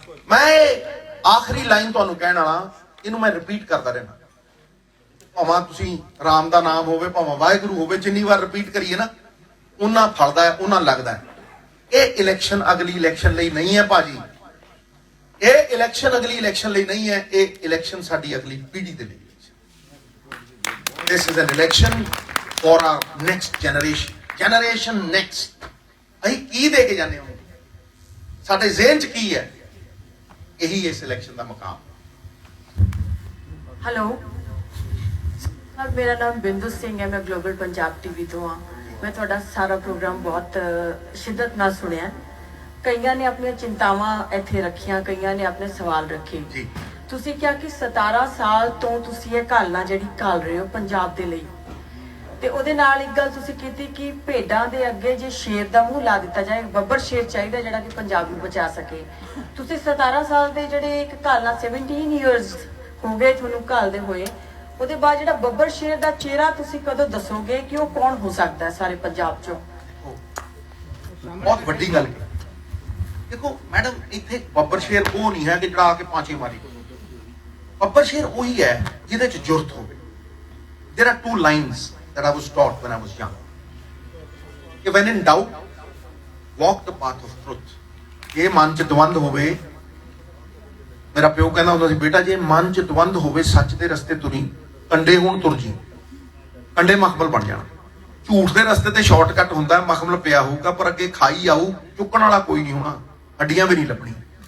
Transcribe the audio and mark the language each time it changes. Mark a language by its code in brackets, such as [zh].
[pa] ਮੈਂ ਆਖਰੀ ਲਾਈਨ ਤੁਹਾਨੂੰ ਕਹਿਣ ਵਾਲਾ, ਇਹਨੂੰ ਮੈਂ ਰਿਪੀਟ ਕਰਦਾ ਰਹਿਣਾ, ਭਾਵੇਂ ਤੁਸੀਂ ਰਾਮ ਦਾ ਨਾਮ ਹੋਵੇ, ਭਾਵੇਂ ਵਾਹਿਗੁਰੂ ਹੋਵੇ, ਜਿੰਨੀ ਵਾਰ ਰਿਪੀਟ ਕਰੀਏ ਨਾ ਉਹਨਾਂ ਫਲਦਾ ਹੈ, ਉਹਨਾਂ ਲੱਗਦਾ ਹੈ। ਇਹ ਇਲੈਕਸ਼ਨ ਅਗਲੀ ਇਲੈਕਸ਼ਨ ਲਈ ਨਹੀਂ ਹੈ ਭਾਜੀ, ਇਹ ਇਲੈਕਸ਼ਨ ਅਗਲੀ ਇਲੈਕਸ਼ਨ ਲਈ ਨਹੀਂ ਹੈ, ਇਹ ਇਲੈਕਸ਼ਨ ਸਾਡੀ ਅਗਲੀ ਪੀੜ੍ਹੀ ਦੇ ਲਈ। [en] This is an election for our next generation next। [pa] ਅਸੀਂ ਕੀ ਦੇ ਕੇ ਜਾਂਦੇ ਹਾਂ, ਸਾਡੇ ਜ਼ਿਹਨ 'ਚ ਕੀ ਹੈ, ਇਹੀ ਇਸ ਇਲੈਕਸ਼ਨ ਦਾ ਮਕਾਮ। ਹੈਲੋ ਸਰ, ਮੇਰਾ ਨਾਮ ਬਿੰਦੂ ਸਿੰਘ ਹੈ, ਮੈਂ ਗਲੋਬਲ ਪੰਜਾਬ ਟੀਵੀ ਤੋਂ ਹਾਂ। ਮੈਂ ਤੁਹਾਡਾ ਸਾਰਾ ਪ੍ਰੋਗਰਾਮ ਬਹੁਤ ਸ਼ਿੱਦਤ ਨਾਲ ਸੁਣਿਆ। ਕਈਆਂ ਨੇ ਆਪਣੀਆਂ ਚਿੰਤਾਵਾਂ ਇੱਥੇ ਰੱਖੀਆਂ, ਕਈਆਂ ਨੇ ਆਪਣੇ ਸਵਾਲ ਰੱਖੇ ਜੀ। ਤੁਸੀਂ ਕਿਹਾ ਕਿ 17 ਸਾਲ ਤੋਂ ਤੁਸੀਂ ਇਹ ਘਾਲਣਾ ਜਿਹੜੀ ਘਾਲ ਰਹੇ ਹੋ ਪੰਜਾਬ ਦੇ ਲਈ, ਤੇ ਉਹਦੇ ਨਾਲ ਇੱਕ ਗੱਲ ਤੁਸੀਂ ਕੀਤੀ ਕਿ ਭੇਡਾਂ ਦੇ ਅੱਗੇ ਜੇ ਸ਼ੇਰ ਦਾ ਮੂੰਹ ਲਾ ਦਿੱਤਾ ਜਾਏ, ਬੱਬਰ ਸ਼ੇਰ ਚਾਹੀਦਾ ਜਿਹੜਾ ਕਿ ਪੰਜਾਬ ਨੂੰ ਬਚਾ ਸਕੇ। ਤੁਸੀਂ 17 ਸਾਲ ਦੇ ਜਿਹੜੇ ਇੱਕ ਘਾਲਣਾ 17 ਇਅਰਸ ਹੋ ਗਏ ਤੁਹਾਨੂੰ ਘਾਲਦੇ ਹੋਏ, ਉਹਦੇ ਬਾਅਦ ਜਿਹੜਾ ਬੱਬਰ ਸ਼ੇਰ ਦਾ ਚਿਹਰਾ ਤੁਸੀਂ ਕਦੋਂ ਦੱਸੋਗੇ ਕਿ ਉਹ ਕੌਣ ਹੋ ਸਕਦਾ ਹੈ ਸਾਰੇ ਪੰਜਾਬ 'ਚੋਂ? ਬਹੁਤ ਵੱਡੀ ਗੱਲ ਹੈ। ਦੇਖੋ ਮੈਡਮ, ਇੱਥੇ ਬੱਬਰ ਸ਼ੇਰ ਉਹ ਨਹੀਂ ਹੈ ਕਿ ਜਿਹੜਾ ਆ ਕੇ ਪਾਂਚੇ ਮਾਰੀ। ਬੱਬਰ ਸ਼ੇਰ ਉਹੀ ਹੈ ਜਿਹਦੇ 'ਚ ਜੁਰਤ ਹੋਵੇ। [en] There are 2 lines that I was taught when I was young. [pa] ਕਿ [en] when in doubt, walk the path of truth। [pa] ਜੇ ਮਨ 'ਚ ਦਵੰਦ ਹੋਵੇ, ਮੇਰਾ ਪਿਓ ਕਹਿੰਦਾ ਹੁੰਦਾ ਸੀ, ਬੇਟਾ ਜੇ ਮਨ 'ਚ ਦਵੰਦ ਹੋਵੇ, ਸੱਚ ਦੇ ਰਸਤੇ ਤੁਰੀ, ਕੰਡੇ ਹੋਣ ਤੁਰ ਜੀ, ਕੰਡੇ ਮਖਮਲ ਬਣ ਜਾਣਾ। ਝੂਠ ਦੇ ਰਸਤੇ ਤੇ ਸ਼ਾਰਟਕਟ ਹੁੰਦਾ, ਮਖਮਲ ਪਿਆ ਹੋਊਗਾ ਪਰ ਅੱਗੇ ਖਾਈ ਆਊ, ਚੁੱਕਣ ਵਾਲਾ ਕੋਈ ਨਹੀਂ ਹੋਣਾ, ਹੱਡੀਆਂ ਵੀ ਨਹੀਂ ਲੱਭਣੀਆਂ।